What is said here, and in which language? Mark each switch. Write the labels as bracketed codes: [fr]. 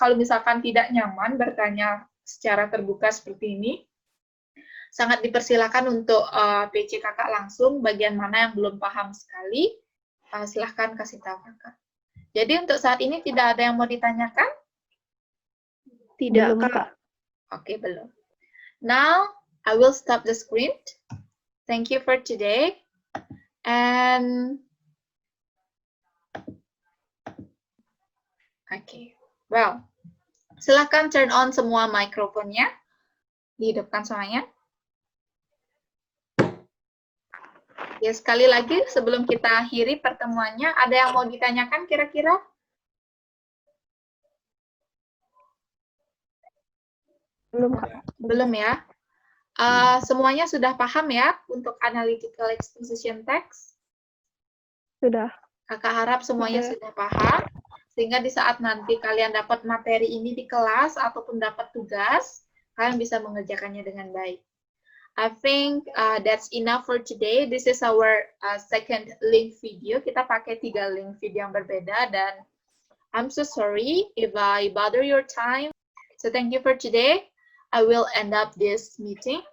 [id] Kalau misalkan tidak nyaman bertanya secara terbuka seperti ini, sangat dipersilakan untuk PC kakak langsung. Bagian mana yang belum paham sekali, silahkan kasih tahu kakak. Jadi untuk saat ini tidak ada yang mau ditanyakan? Tidak, Kak. Oke, belum. [en] Now, I will stop the screen. Thank you for today. And okay, well, [id] silakan [en] turn on [id] semua mikrofonnya, dihidupkan semuanya. Ya, sekali lagi sebelum kita akhiri pertemuannya, ada yang mau ditanyakan kira-kira? Belum, Kak. Belum ya? Semuanya sudah paham ya untuk analytical exposition text? Sudah. Kakak harap semuanya sudah paham, sehingga di saat nanti kalian dapat materi ini di kelas ataupun dapat tugas, kalian bisa mengerjakannya dengan baik. [en] I think that's enough for today. This is our second link video. [id] Kita pakai 3 link video yang berbeda, dan [en] I'm so sorry if I bother your time. So thank you for today. I will end up this meeting.